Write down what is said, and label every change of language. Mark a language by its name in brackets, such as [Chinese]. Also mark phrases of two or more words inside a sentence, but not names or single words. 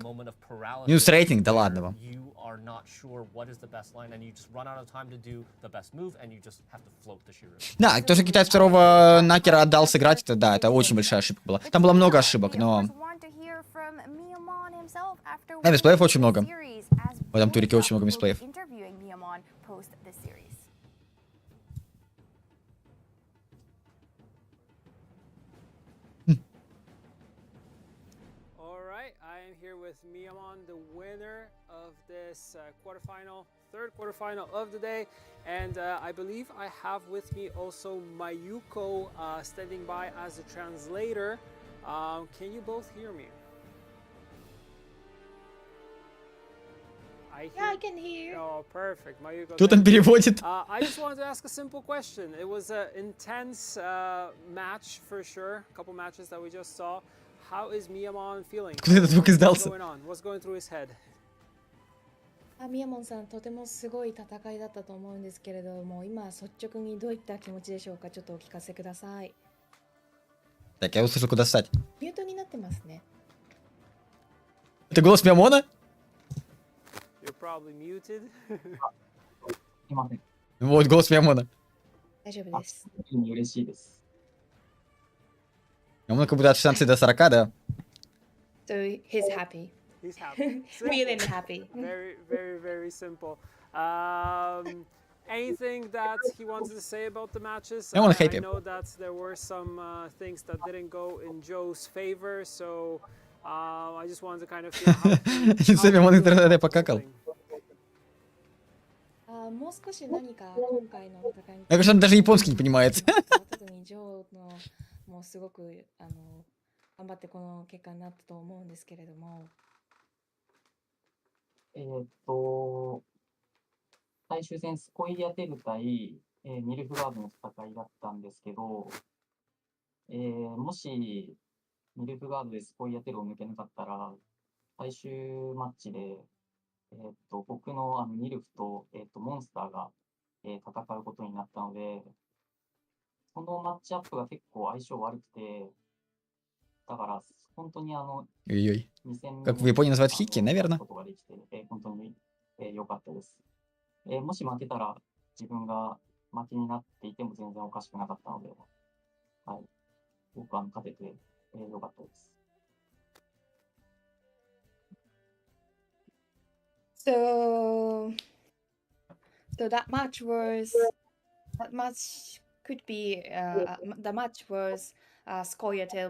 [Russian] Минус рейтинг, да ладно вам. Да, то, что китаец второго накера отдал сыграть, это да, это очень большая ошибка была. Там было много ошибок, но... Да, мисплеев очень много. В этом турике очень много мисплеев. [English] Third quarterfinal of the day, and I believe I have with me also Mayuko standing by as a translator. Can you both hear me? Yeah, I can hear. Oh, perfect. Mayuko. [Russian] Кто там переводит? [English] I just wanted to ask a simple question. It was an intense match for sure. A couple matches that we just saw. How is Miyamon feeling? What's going on? What's going through his head? [Japanese] ミヤモンさん、とてもすごい戦いだったと思うんですけれども、今率直にどういった気持ちでしょうか。ちょっとお聞かせください。 [Russian] Так, я услышал, куда встать. [Japanese] ミュートになってますね。 [Russian] Это голос Миамона? [English] You're probably muted. [Russian] Вот, голос Миамона. [Japanese] 大丈夫です。嬉しいです。 [Russian] Миамона как будто от 16 до 40, да? [English] So he's happy. He's happy. Feeling happy. Very, very, very simple. Anything that he wanted to say about the matches? I know that there were some things that didn't go in Joe's favor, so I just wanted to kind of feel how [Russian] Миамон интернет покакал. [Japanese] もう少し何か今回の戦いに。 [Russian] Мне кажется, он даже японский не понимает. [Japanese] 特にジョーのもうすごく頑張ってこの結果になったと思うんですけれども。最終戦スコイアテル対、ミルフガードの戦いだったんですけど、もしミルフガードでスコイアテルを抜けなかったら、最終マッチで、僕のミルフと、モンスターが、戦うことになったので、そのマッチアップが結構相性悪くて、だから本当に [Russian] Ой-ой. Как в Японии называют хикки, наверное. [Japanese] 本当に良かったです。もし負けたら自分が負けになっていても全然おかしくなかったので、はい、僕は勝てて良かったです。 [English] So that match could be the match was Scoia'tael